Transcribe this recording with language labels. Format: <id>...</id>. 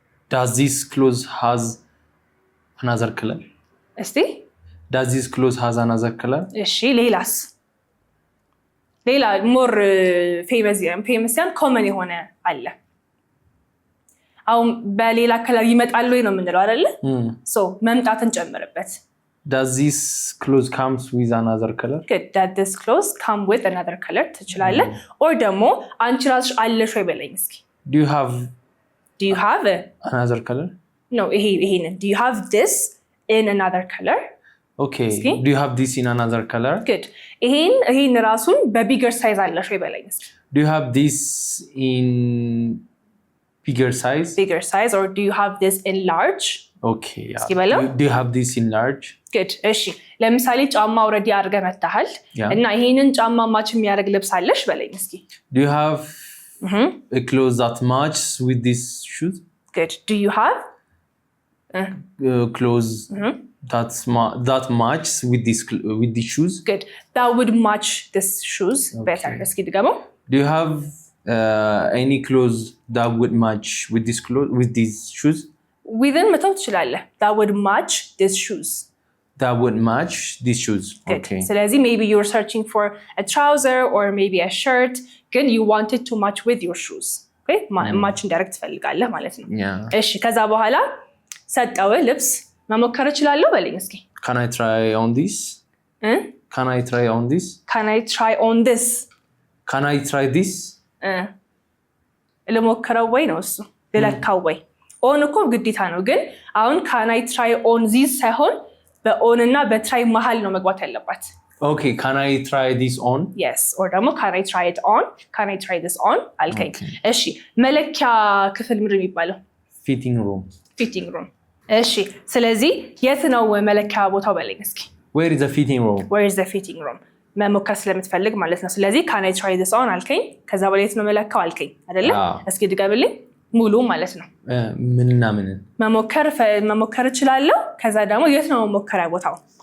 <en>does this clothes has another color?</en> <am>እስቲ</am> <en>Does this clothes has another color?</en> <am>እሺ ሌላስ ሌላ</am> <en>more famous</en> <am>ያን common የሆነ አለ አሁን በሌላ ከለር ይመጣል ወይ ነው የምንለው አይደለ so መምጣትን ጨምርበት</am> <en>Does this clothes comes with another color? Good. Does this clothes come with another color?</en> <am>ትችላለህ or ደግሞ አንቺ ራስሽ አለሽ ወይ በለኝ እስኪ</am> <en>Do you have another color? No,</en> <am>ይሄን</am> <en>Do you have this in another color? Okay. Do you have this in another color? Good.</en> <am>ይሄን ራሱን በቢገር ሳይዝ አለሽ ወይ በለኝ እስኪ</am> <en>Do you have this in bigger size? Bigger size or do you have this in large? Okay. Yeah. Do you have this in large? Good.</en> <am>እሺ ለምሳሌ ጫማ ኦሬዲ አድርገህ መጣሃል እና ይሄንን ጫማ ማች የሚያደርግ ልብስ አለሽ በለኝ እስኪ</am> <en>Do you have a clothes that matches with these shoes? Good. Do you have clothes that matches with these shoes? Good. That would match this shoes better.</en> <am>እስኪ ድገመው</am> <en>Do you have any clothes that would match with these shoes? Within</en> <am>መተው ትችላለህ</am> <en>That would match these shoes. That would match these shoes. Good. Okay. ስለዚህ maybe you're searching for a trouser or maybe a shirt. Good. You want it to match with your shoes. Okay?</en> <am>match እንዲያደርግ ትፈልጋለህ ማለት ነው እሺ ከዛ በኋላ ሰጠው ልብስ መሞከር እችላለሁ በለኝ እስኪ</am> <en>Can I try on this? Can I try on this? Can I try on this? Can I try this?</en> <am>ለሞከረው ወይ ነው እሱ ለለካው ወይ ኦን እኮ ግዴታ ነው ግን አሁን</am> <en>can I try on this</en> <am>ሳይሆን በኦን እና በትራይ መሃል ነው መግባት ያለባት</am> <en>Okay, can I try this on? Yes, or ደግሞ can I try it on? Can I try this on?</en> <am>አልከኝ እሺ መለኪያ ክፍል ምንድን ነው የሚባለው</am> <en>Fitting room. Fitting room.</en> <am>እሺ ስለዚህ የት ነው መለኪያ ቦታው በለኝ እስኪ</am> <en>Where is the fitting room? Where is the fitting room?</en> <am>መሞከር ስለምትፈልግ ማለት ነው ስለዚህ</am> <en>can I try this on</en> <am>አልከኝ ከዛ በኋላ የት ነው መለካው አልከኝ አይደለ እስኪ ድገምልኝ ሙሉ ማለት ነው ምንና ምን መሞከር እችላለሁ ከዛ ደግሞ የት ነው መሞከሪያ ቦታው</am>